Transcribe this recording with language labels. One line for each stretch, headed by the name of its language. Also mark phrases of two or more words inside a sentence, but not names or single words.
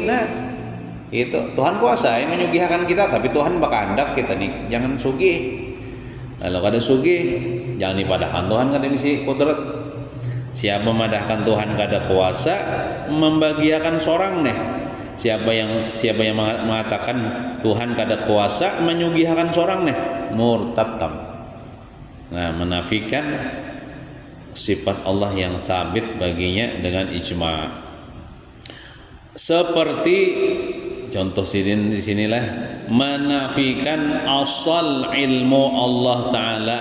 Banjar: Nah, itu Tuhan kuasa yang menyugihkan kita, tapi Tuhan bakahandak kita nih jangan sugih. Kalau kada sugih jangan dipadahkan Tuhan kada misi kudrat. Siapa memadahkan Tuhan kada kuasa membagiakan sorang nih. Siapa yang mengatakan Tuhan kada kuasa menyugihkan sorang nih, murtad tam.
Indonesian: Nah, menafikan sifat Allah yang sabit baginya dengan ijma. Seperti contoh di sinilah menafikan asal ilmu Allah Ta'ala.